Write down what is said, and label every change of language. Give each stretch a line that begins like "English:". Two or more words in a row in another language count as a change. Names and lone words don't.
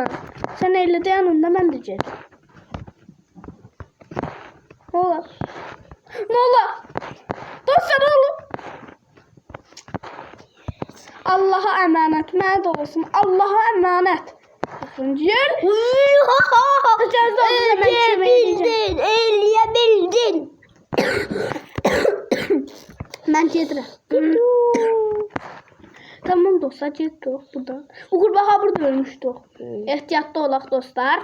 Turkish: Sen elle yanında ben de geldim. Ne ola? Ne ola? Dostlar oğlum. Allah'a emanet.
Azerbaijani: Mənə də olsun.
Turkish: Allah'a emanet. Bakın yer.
Azerbaijani: Eləyebildin, eləyebildin. Mən gedirəm.
Turkish: Tamam dostlar getdik buradan.
Azerbaijani: O qurbağa burada ölmüşdük. Ehtiyatlı olaq dostlar.